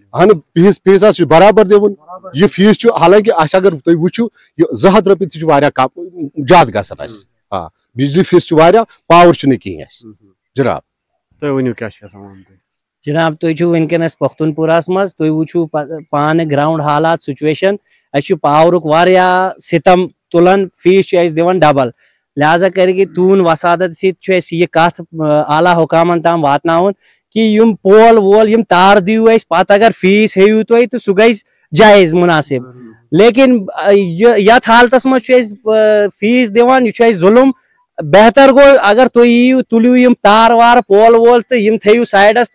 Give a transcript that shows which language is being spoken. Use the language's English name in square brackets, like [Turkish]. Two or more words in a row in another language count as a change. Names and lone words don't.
[Kashmiri] اہن فیٖس حظ چھُ برابر دِوان یہِ فیٖس چھُ حالانکہ اسہِ اگر تُہۍ وٕچھِو یہِ 200 رۄپیہِ تہِ چھُ واریاہ کم زیادٕ گژھان اسہِ آ بجلی فیٖس چھُ واریاہ پاور چھُنہٕ کِہیٖنۍ اسہِ جناب تُہۍ ؤنِو کیاہ چھُ یژھان وَنُن تُہۍ جناب تُہۍ چھِو وٕنکیٚنس پختون پوراہس منٛز تُہۍ وٕچھِو پانہٕ گراوُنڈ حالات سُچویشن اسہِ چھُ پاورُک واریاہ ستم تُلان فیٖس چھُ اسہِ دِوان ڈبل لہٰذا کر کے تُہُنٛد وسادت سۭتۍ چھُ اسہِ یہِ کتھ اعلیٰ حُکامن تام واتناوُن کہ یِم پول وول یِم تار دِیِو اسہِ پتہٕ اگر فیٖس ہیٚیِو تُہۍ تہٕ سُہ گژھِ جٲیز مُناسب لیکن یتھ حالتس منٛز چھُ اسہِ فیٖس دِوان یہِ چھُ اسہِ ظُلم بہتر گوٚو اگر تُہۍ یِیِو تُلِو یِم تار وار پول وول تہٕ یِم تھٲیِو سایڈس